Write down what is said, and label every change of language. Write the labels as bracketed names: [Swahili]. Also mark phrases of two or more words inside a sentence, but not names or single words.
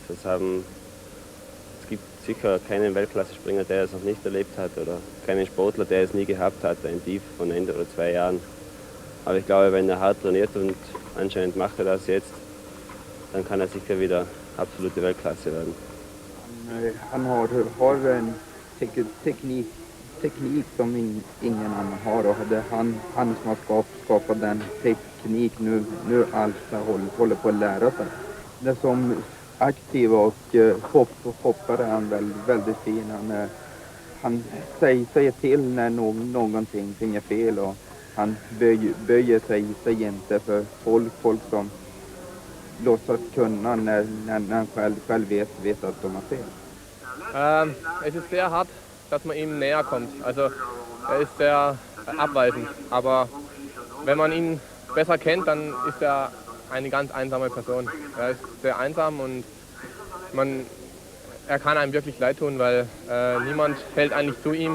[German] Es gibt sicher keinen Weltklasse-Springer, der es noch nicht erlebt hat, oder keinen Sportler, der es nie gehabt hat, ein Tief von 1 oder 2 Jahren. Aber ich glaube, wenn er hart trainiert und anscheinend macht er das jetzt, dann kann er sicher wieder absolute Weltklasse werden. [Swedish] Han har en teknik som ingen annan har, och det han som har skapat den teknik nu Alsta håller på att lära sig. Det som aktiv och hoppare är han väldigt fin. Han säger till när någonting är fel, och han böjer sig inte för folk som låtsas kunna när han själv vet att de har fel. [German] Es ist sehr hart, dass man ihm näher kommt. Also er ist sehr abweisend, aber wenn man ihn besser kennt, dann ist er eine ganz einsame Person. Er ist sehr einsam und er kann einem wirklich leid tun, weil niemand fällt eigentlich zu ihm.